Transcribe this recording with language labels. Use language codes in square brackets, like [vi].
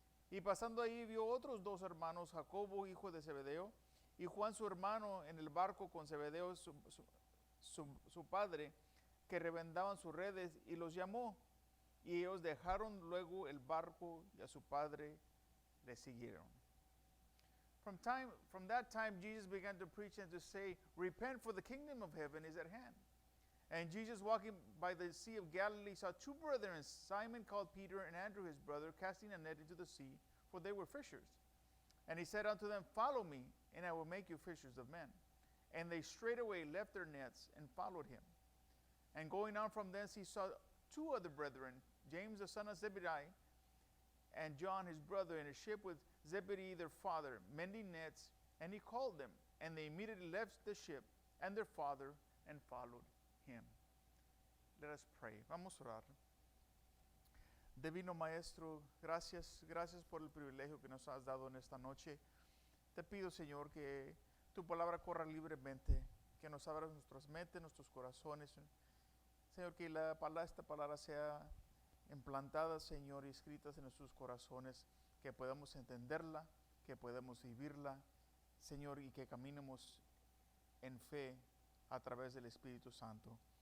[es] Y pasando ahí, vio otros 2 hermanos, Jacobo, hijo de Zebedeo, y Juan, su hermano, en el barco con Zebedeo, su padre, que rebendaban sus redes, y los llamó. Y ellos dejaron luego el barco y a su padre le siguieron. [en] From that time, Jesus began to preach and to say, repent, for the kingdom of heaven is at hand. And Jesus, walking by the Sea of Galilee, saw 2 brethren, Simon called Peter and Andrew his brother, casting a net into the sea, for they were fishers. And he said unto them, follow me, and I will make you fishers of men. And they straightway left their nets and followed him. And going on from thence, he saw 2 other brethren, James the son of Zebedee, and John his brother, in a ship with Zebedee their father, mending nets. And he called them, and they immediately left the ship and their father and followed him. Let us pray. [es] Vamos a orar. Divino Maestro, gracias por el privilegio que nos has dado en esta noche. Te pido, Señor, que tu palabra corra libremente, que nos abras nuestras mentes, nuestros corazones. Señor, que esta palabra sea implantada, Señor, y escritas en nuestros corazones, que podamos entenderla, que podamos vivirla, Señor, y que caminemos en fe a través del Espíritu Santo.